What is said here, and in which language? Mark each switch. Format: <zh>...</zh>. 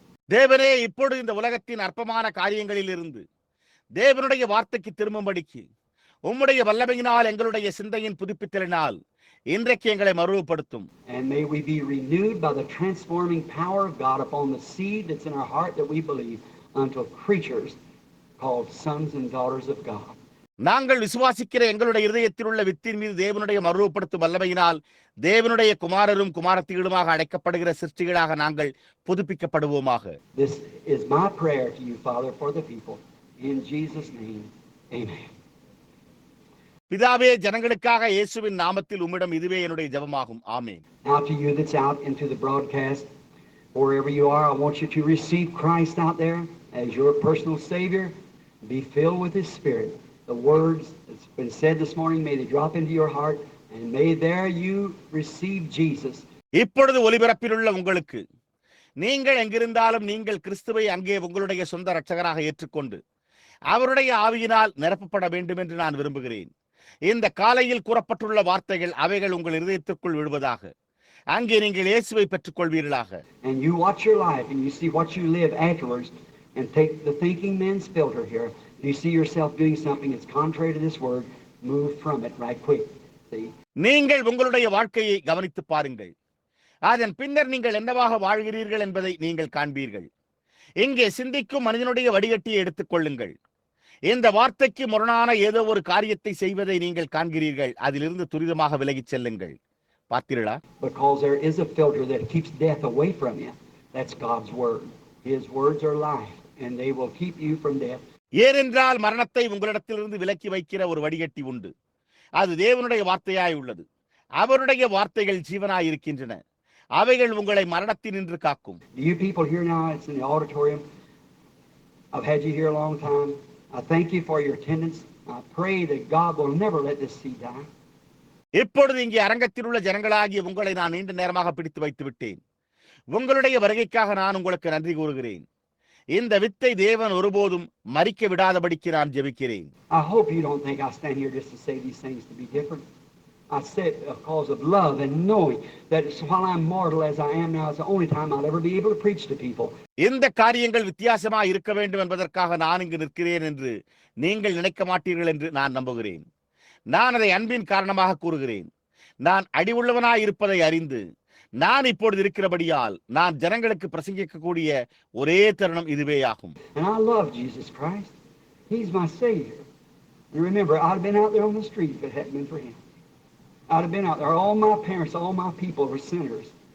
<ta>தேவனே, இப்பொழுது இந்த உலகத்தின் அற்பமான காரியங்களில் இருந்து தேவனுடைய வார்த்தைக்கு திரும்பும்படிக்கு உம்முடைய வல்லமையினால் எங்களுடைய சிந்தையின் புதுப்பித்தலினால் இன்றைக்கு எங்களை மறுபடுத்தும்.</ta> <en>And may we be renewed by the transforming power of God upon the seed that's in our heart that we believe unto creatures called sons and daughters of God.</en> <ta>நாங்கள் விசுவாசிக்கிற எங்களுடைய இதயத்தில் உள்ள வித்தின் மீது தேவனுடைய மறுபடுத்தும் வல்லமையினால் தேவனுடைய குமாரரும் குமாரத்திகளுமாக அழைக்கப்படுகிற சிருஷ்டிகளாக நாங்கள் புதுப்பிக்கப்படுவோமாக.</ta> <en>This is my prayer to you, Father, for the people. In Jesus' name, amen.</en> <ta>பிதாவே, ஜனங்களுக்காக இயேசுவின் நாமத்தில் உம்மிடம் இதுவே என்னுடைய ஜெபமாகும். ஆமென்.</ta> <en>Now to you that's out into the broadcast, wherever you are, I want you to receive Christ out there as your personal Savior. Be filled with His Spirit. The words that's been said this morning, may they drop into your heart, and may there you receive Jesus.</en> <ta>இப்பொழுது ஒலிபரப்பிலுள்ள உங்களுக்கு, நீங்கள் எங்கிருந்தாலும் நீங்கள் கிறிஸ்துவை அங்கே உங்களுடைய சொந்த இரட்சகராக ஏற்றுக்கொண்டு அவருடைய ஆவியினால் நிரப்பப்பட வேண்டும் என்று நான் விரும்புகிறேன். இந்த காலையில் கூறப்பட்டுள்ள வார்த்தைகள் அவைகள் உங்கள் இதயத்திற்குள் விழுவதாக. அங்கே நீங்கள் இயேசுவை பெற்றுக் கொள்வீர்களாக.</ta> <en>And you watch your life and you see what you live afterwards and take the thinking man's filter here. You see yourself doing something that's contrary to this word, move from it right quick. See?</en> <ta>நீங்கள் உங்களுடைய வாழ்க்கையை கவனித்து பாருங்கள். அதன் பின்னர் நீங்கள் என்னவாக வாழ்கிறீர்கள் என்பதை நீங்கள் காண்பீர்கள். இங்கே சிந்திக்கும் மனிதனுடைய வடிகட்டியை எடுத்துக் கொள்ளுங்கள். இந்த வார்த்தைக்கு முரணான ஏதோ ஒரு காரியத்தை செய்வதை நீங்கள் காண்கிறீர்கள். அதிலிருந்து துரிதமாக விலகிச் செல்லுங்கள். பார்த்தீர்களா?</ta> <en>Because there is a filter that keeps death away from you. That's God's word. His words are life and they will keep you from death.</en> <ta>ஏனென்றால் மரணத்தை உங்களிடத்திலிருந்து விலக்கி வைக்கிற ஒரு வடிகட்டி உண்டு. அது தேவனுடைய வார்த்தையாய் உள்ளது. அவருடைய வார்த்தைகள் ஜீவனாய் இருக்கின்றன. அவைகள் உங்களை மரணத்தினின்று காக்கும்.</ta> <en>You people here now, it's in the auditorium. I've had you here a long time. I thank you for your attendance. I pray that God will never let this seed die.</en> <ta>இப்பொழுது இங்கே அரங்கத்தில் உள்ள ஜனங்களாகிய உங்களை நான் நீண்ட நேரமாக பிடித்து வைத்து விட்டேன். உங்களுடைய வருகைக்காக நான் உங்களுக்கு நன்றி கூறுகிறேன். இந்த வித்தை தேவன் ஒருபோதும் மரிக்க விடாதபடிக்கு நான் ஜெபிக்கிறேன்.</ta> <en>I hope you don't think I stand here just to say these things to be different. I said because of love and knowing that while I'm mortal as I am now, it's the only time I'll ever be able to preach to people.</en> <ta>இந்த காரியங்கள் வித்தியாசமாக இருக்க வேண்டும் என்பதற்காக நான் இங்கு நிற்கிறேன் என்று நீங்கள் நினைக்க மாட்டீர்கள் என்று நான் நம்புகிறேன். நான் அதை அன்பின் காரணமாக கூறுகிறேன். நான் அடிவுள்ளவனாய் இருப்பதை அறிந்து நான் இப்பொழுது இருக்கிறபடியால் நான் ஜனங்களுக்கு பிரசங்கிக்கக்கூடிய ஒரே தருணம் இதுவே ஆகும்.</ta> <en>And I love Jesus Christ. He's my Savior. And remember, I'd have been out there on the street if it hadn't been for Him. I'd have been out there. All my parents, all my people were sinners.</en>